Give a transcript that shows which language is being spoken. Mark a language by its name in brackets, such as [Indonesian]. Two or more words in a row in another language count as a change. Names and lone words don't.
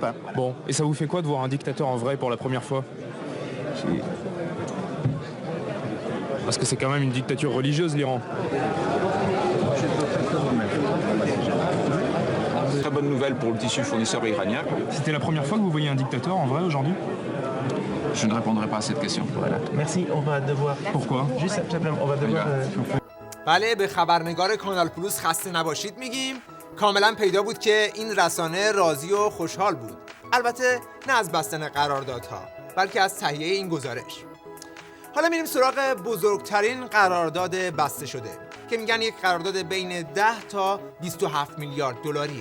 [French] Bon, et ça vous fait quoi de voir un dictateur en vrai pour la première fois? Parce que c'est quand même une dictature religieuse, l'Iran. Très bonne nouvelle pour le tissu fournisseur iranien. C'était la première fois que vous voyez un dictateur en vrai aujourd'hui? Je ne répondrai pas à cette question. Voilà. Merci, on va devoir... Pourquoi? Juste simplement, on va devoir... [Persian] بله، به خبرنگار کانال پلوس خسته نباشید میگیم. کاملا پیدا بود که این رسانه راضی و خوشحال بود. البته نه از بستن قراردادها، بلکه از تهیه این گزارش. حالا میریم سراغ بزرگترین قرارداد بسته شده که میگن یک قرارداد بین 10 تا 27 میلیارد دلاریه.